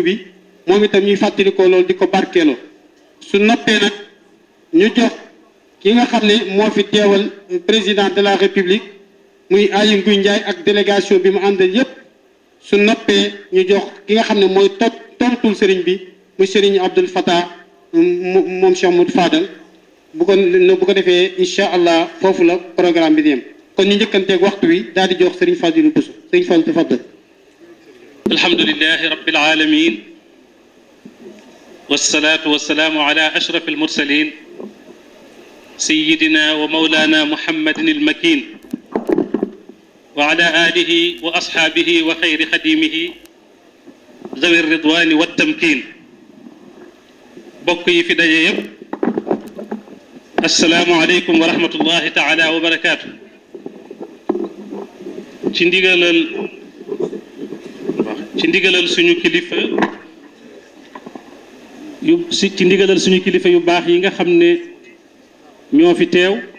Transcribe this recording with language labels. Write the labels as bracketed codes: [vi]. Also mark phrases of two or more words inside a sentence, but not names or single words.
[wo] bi moom itam ñuy fàttalikoo loolu di ko barkeeloo su noppee nag ñu jox ki nga xam ne moo fi teewal [fr] président de la république [wo] muy Aly Ngouille Ndiaye ak délégation bi mu àndal yépp su noppee ñu jox ki nga xam ne mooy tontul sëriñ bi muy sëriñ Abdoul Fatah moom Cheikh Modou Fadal bu ko defee [ar] إن شاء الله [wo] foofu la programme bi di yem kon ñu njëkkanteeg waxtu wi daal di jox Serigne Fadilou Bousso Serigne Fadilou tafaddal. [ar] الحمد لله رب العالمين والصلاة والسلام على أشرف المرسلين سيدنا ومولانا محمد المكين وعلى آله وأصحابه وخير خديمه ذوي الرضوان والتمكين [wo] bokk yi fi daje yëpp [ar] السلام عليكم ورحمة الله تعالى وبركاته ci [wo] ndigalal suñu kilifa yu baax yi nga xam ne ñoo fi teew